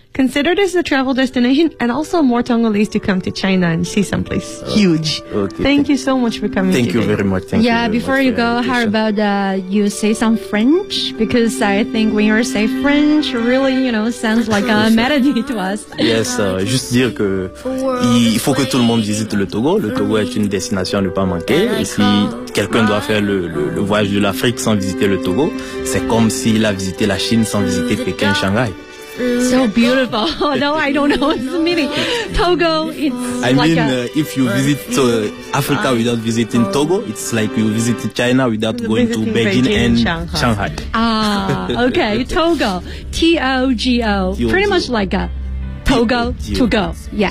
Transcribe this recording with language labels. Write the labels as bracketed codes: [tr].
[en] consider this a travel destination and also more Tongolese to come to China and see someplace huge. Okay, thank you so much for coming. Thank you very much. Thank you. Yeah, before you go, how about you say some French? Because I think when you say French, really, you know, sounds like a melody to us. Yes, [fr] juste dire que il faut que tout le monde visite le Togo. Le Togo est une destination à ne pas manquer. Et si quelqu'un doit faire le voyage de l'Afrique sans visiter le Togo, c'est comme s'il a visité la Chine sans visiter Pékin, Shanghai. [en] So beautiful. Oh, no, I don't know what's the meaning. Togo, if you visit Africa without visiting Togo, it's like you visit China without going to Beijing and Shanghai. Ah, okay. Togo. T-O-G-O. Pretty much like a Togo to go. Yeah.